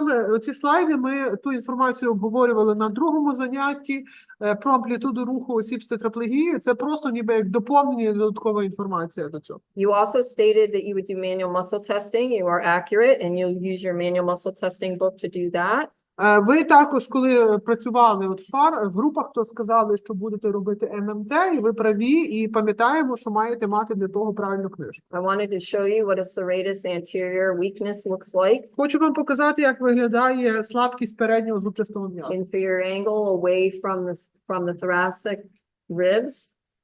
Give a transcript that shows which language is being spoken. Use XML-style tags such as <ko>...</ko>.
<uk>Оці слайди, ми ту інформацію обговорювали на другому занятті про амплітуду руху осіб з тетраплегією. Це просто ніби як доповнення, додаткова інформація до цього.</uk> <en>You also stated that you would do manual muscle testing. You are accurate and you'll use your manual muscle testing book to do that.</en> <uk>Ви також, коли працювали от в групах, то сказали, що будете робити ММТ, і ви праві, і пам'ятаємо, що маєте мати для того правильну книжку.</uk> <en>I wanted to show you what a serratus anterior weakness looks like.</en> <uk>Хочу вам показати, як виглядає слабкість переднього зубчастого м'яза.</uk> <en>Inferior angle away from the thoracic ribs.</en>